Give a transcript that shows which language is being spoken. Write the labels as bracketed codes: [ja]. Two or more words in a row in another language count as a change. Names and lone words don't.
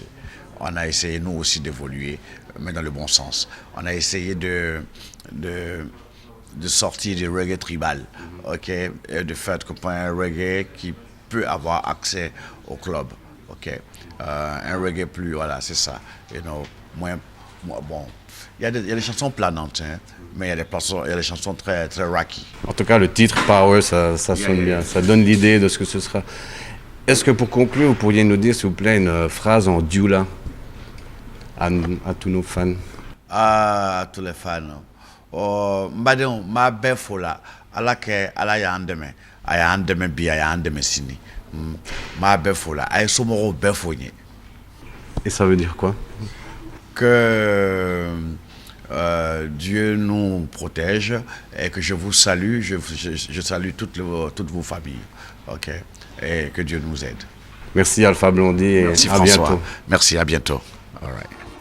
[fr] On a essayé nous aussi d'évoluer, mais dans le bon sens. On a essayé de sortir du reggae tribal, ok, et de faire un reggae qui peut avoir accès au club, ok, un reggae plus, voilà, c'est ça, [en] you know, [fr] bon, il y a des chansons planantes, hein, mais il y a des chansons très, très rocky. En tout cas, le titre Power, ça sonne bien, ça donne l'idée de ce que ce sera. Est-ce que pour conclure, vous pourriez nous dire, s'il vous plaît, une phrase en dioula à tous nos fans? À tous les fans. [dyu] Mbadon, ma befola, ala ke ala ya andeme, aya andeme bi aya andeme sini. Ma befola, ay somoro befonye. [fr] Et ça veut dire quoi? Que Dieu nous protège et que je vous salue, je salue toutes vos familles, ok, et que Dieu nous aide. Merci Alpha Blondy et Merci à François. bientôt. Merci, à bientôt. [en] All right.